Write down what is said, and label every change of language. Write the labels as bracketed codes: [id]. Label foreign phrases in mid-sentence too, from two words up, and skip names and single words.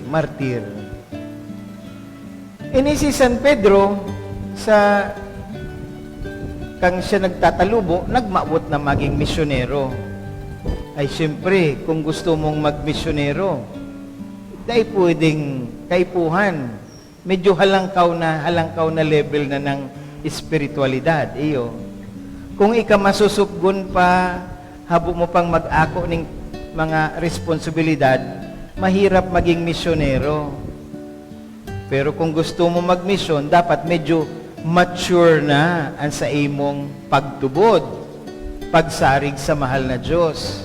[bik] Ini si San Pedro, sa kang siya nagtatalubo, nagmaabot na maging misyonero. Ay siyempre, kung gusto mong magmisyonero, dahil pwedeng kaipuhan. Medyo halangkaw na level na ng espiritualidad. Iyo. Kung ika masusupgon pa, habo mo pang mag-ako ng mga responsibilidad, mahirap maging misyonero. Pero kung gusto mo mag-mission, dapat medyo mature na ang sa imong pagtubod, pagsarig sa mahal na Diyos.